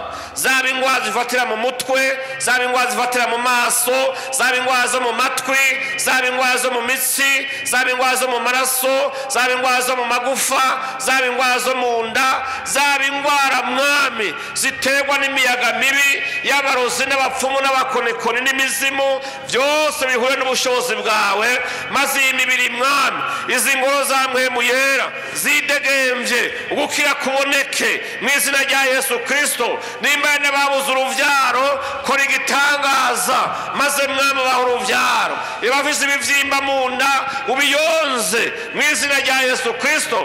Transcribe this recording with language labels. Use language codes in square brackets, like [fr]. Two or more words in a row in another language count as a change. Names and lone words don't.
[rn] Zaba indwara zifatira mu mutwe, zaba indwara zifatira mu maso, zaba indwara zo mu matwi, zaba indwara zo mu mitsi, zaba indwara zo mu maraso, zaba indwara zo mu magufa, zaba indwara zo mu nda, zaba indwara Mwami ziterwa n'imiyaga mibi y'abarozi n'abapfumu n'abakonekoni n'imizimu, byose bihure n'ubushobozi bwawe. Maze iyi mibiri Mwami, izi ngoro za mpwemu yera zidegemvye, ugukira kuboneke mu izina rya Yesu Kristo. Nimba babuze uruvyaro, kora igitangaza. Maze Mwami baha uruvyaro. Ibafise ibivyimba mu nda ubiyonze mu izina rya Yesu Kristo.